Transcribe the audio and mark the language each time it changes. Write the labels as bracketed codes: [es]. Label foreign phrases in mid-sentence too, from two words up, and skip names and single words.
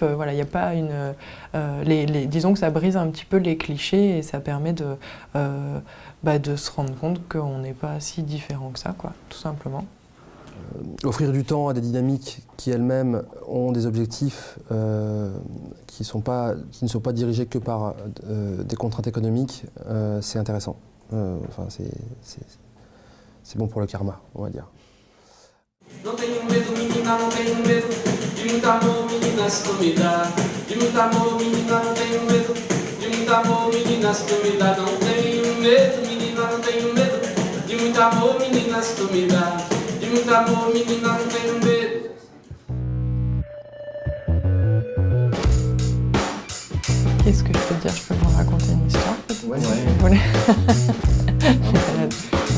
[fr] Voilà, il n'y a pas disons que ça brise un petit peu les clichés et ça permet de se rendre compte qu'on n'est pas si différent que ça, quoi, tout simplement. Offrir du temps à des dynamiques qui elles-mêmes ont des objectifs qui ne sont pas dirigés que par des contraintes économiques, c'est intéressant. C'est bon pour le karma, on va dire. [pt] Não tenho medo, menina, não tenho medo. De muito amor, menina, se tu me dá. De muito amor, menina, não tenho medo. De muito amor, menina, se tu me dá. Não tenho medo, menina, não tenho medo. De muito amor, menina, se tu me dá. De muito amor, menina, não tenho medo. [fr] Qu'est-ce que je peux dire? Je peux vous raconter une histoire? Ouais. Ouais.